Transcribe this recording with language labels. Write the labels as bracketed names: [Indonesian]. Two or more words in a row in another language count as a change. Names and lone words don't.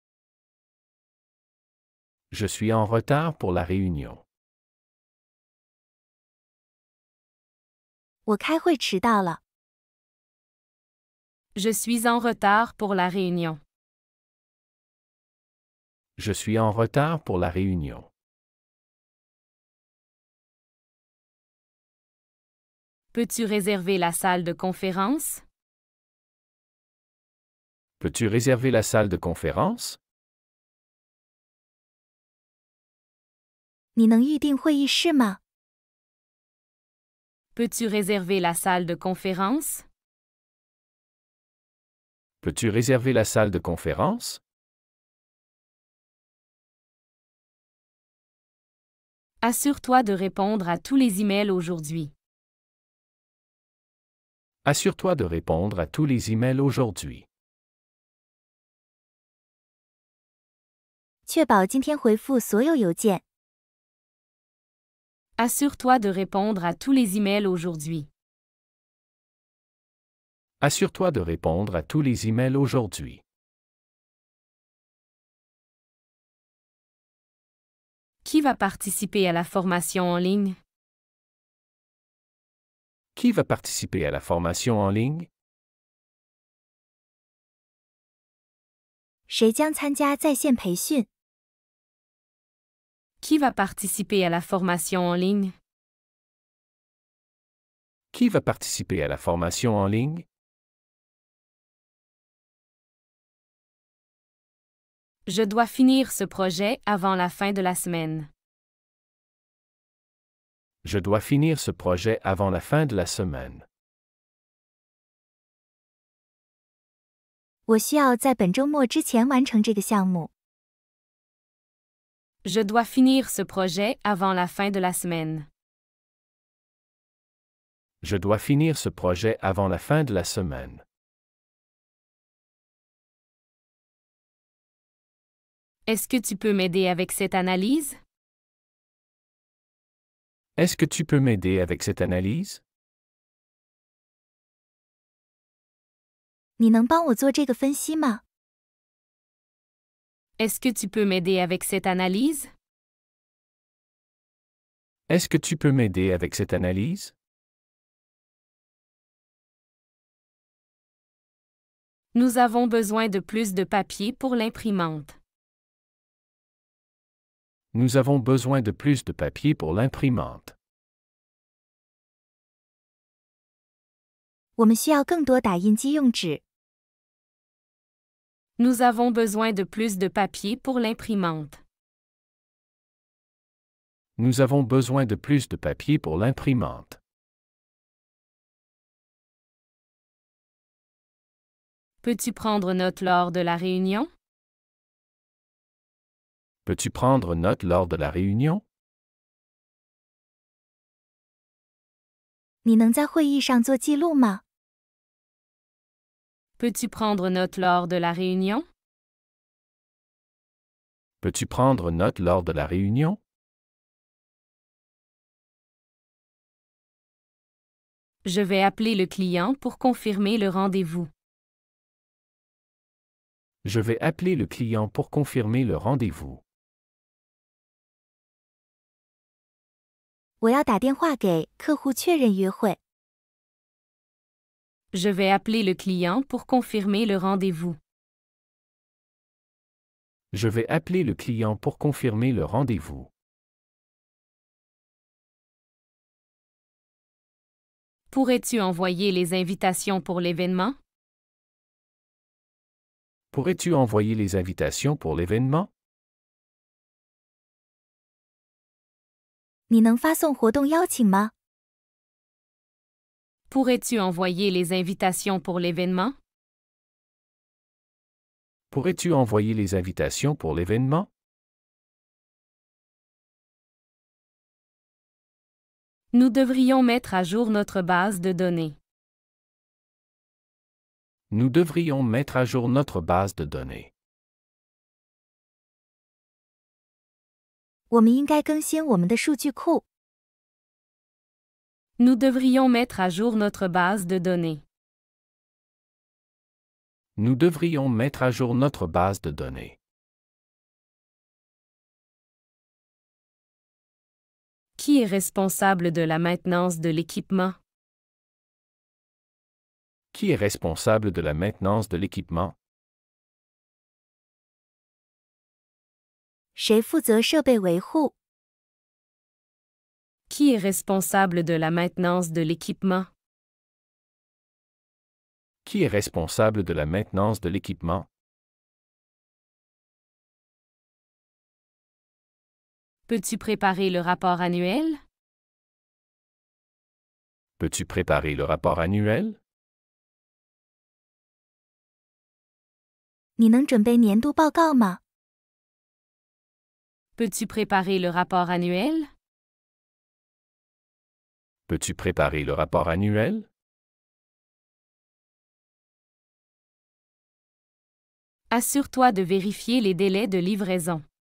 [French] Je suis en retard pour la réunion. [Chinese] 我开会迟到了。 [French] Je suis en retard pour la réunion. Je suis en retard pour la réunion. Peux-tu réserver la salle de conférence? Peux-tu réserver la salle de conférence? [Chinese] 你能预定会议室吗？ [French] Peux-tu réserver la salle de conférence? Peux-tu réserver la salle de conférence? Assure-toi de répondre à tous les emails aujourd'hui. Assure-toi de répondre à tous les emails aujourd'hui. [Chinese] 确保今天回复所有邮件。 [French] Assure-toi de répondre à tous les emails aujourd'hui. Assure-toi de répondre à tous les emails aujourd'hui. Qui va participer à la formation en ligne? Qui va participer à la formation en ligne? [Chinese] 谁将参加在线培训？ [French] Qui va participer à la formation en ligne? Qui va participer à la formation en ligne? Je dois finir ce projet avant la fin de la semaine. Je dois finir ce projet avant la fin de la semaine. [Chinese] 我需要在本周末之前完成这个项目。 [French] Je dois finir ce projet avant la fin de la semaine. Je dois finir ce projet avant la fin de la semaine. Est-ce que tu peux m'aider avec cette analyse? Est-ce que tu peux m'aider avec cette analyse? [Chinese] 你能帮我做这个分析吗？ [French] Est-ce que tu peux m'aider avec cette analyse? Est-ce que tu peux m'aider avec cette analyse? Nous avons besoin de plus de papier pour l'imprimante. Nous avons besoin de plus de papier pour l'imprimante. [Chinese] 我们需要更多打印机用纸。 [French] Nous avons besoin de plus de papier pour l'imprimante. Nous avons besoin de plus de papier pour l'imprimante. Peux-tu prendre note lors de la réunion? Peux-tu prendre note lors de la réunion? [Chinese] 你能在会议上做记录吗？ [French] Peux-tu prendre note lors de la réunion? Peux-tu prendre note lors de la réunion? Je vais appeler le client pour confirmer le rendez-vous. Je vais appeler le client pour confirmer le rendez-vous. [Chinese] 我要打电话给客户确认约会。 [French] Je vais appeler le client pour confirmer le rendez-vous. Je vais appeler le client pour confirmer le rendez-vous. Pourrais-tu envoyer les invitations pour l'événement? Pourrais-tu envoyer les invitations pour l'événement? [Chinese] 你能发送活动邀请吗？ [French] Pourrais-tu envoyer les invitations pour l'événement? Pourrais-tu envoyer les invitations pour l'événement? Nous devrions mettre à jour notre base de données. Nous devrions mettre à jour notre base de données. [Chinese] 我们应该更新我们的数据库。 [French] Nous devrions mettre à jour notre base de données. Nous devrions mettre à jour notre base de données. Qui est responsable de la maintenance de l'équipement? Qui est responsable de la maintenance de l'équipement? [Chinese] 谁负责设备维护？ [French] Qui est responsable de la maintenance de l'équipement? Qui est responsable de la maintenance de l'équipement? Peux-tu préparer le rapport annuel? Peux-tu préparer le rapport annuel? [Chinese] 你能准备年度报告吗？ [French] Peux-tu préparer le rapport annuel? Peux-tu préparer le rapport annuel? Assure-toi de vérifier les délais de livraison.